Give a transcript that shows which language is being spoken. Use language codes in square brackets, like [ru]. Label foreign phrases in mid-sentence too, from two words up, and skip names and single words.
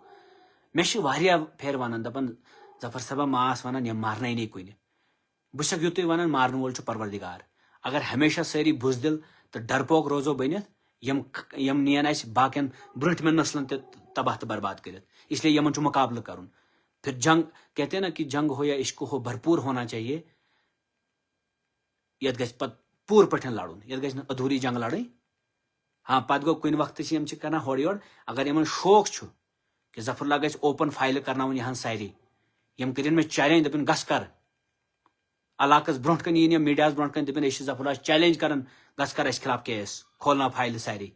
[ks] مےٚ چھِ واریاہ پھیرِ ونان دپان ظفر صٲبا ماس ونان یِم مارنے نٕے کُنہِ. بہٕ چھُسکھ یُتُے ونان مارن وول چھُ پروردگار. اگر ہمیشہ سٲری بُزدِل تہٕ ڈرپوک روزو بٔنِتھ، یِم نین اسہِ باقین برونٛٹھمٮ۪ن نسلن تہِ تباہ تہٕ برباد کٔرِتھ. [ur] اس لیے [ks] یِمن چھُ مقابلہٕ کرُن. [ur] پھر جنگ کہتے ہیں نا کہ جنگ ہو یا عشق ہو بھرپور ہونا چاہیے. [ks] یتھ گژھِ پتہٕ پوٗرٕ پٲٹھۍ لڑُن، یتھ گژھِ نہٕ ادھوٗری جنگ لڑٕنۍ. ہاں پتہٕ گوٚو کُنہِ وقتہٕ چھِ یِم چھِ کران ہورٕ یورٕ. اگر یِمن شوق چھُ کہ ظفر اللہ گژھِ اوپن فایلہٕ کرناوُن یِہن سارے، یِم کٔرِنۍ مےٚ چیلنج دپن گژھ کر علاقس برونٛٹھ کٔنۍ یِن یِم میڈیاہس برونٛٹھ کٔنۍ دپن أسۍ چھِ ظفر اللہ چیلنج کران گژھ کر اسہِ خلاف کیس، کھولناو فایلہٕ سارے.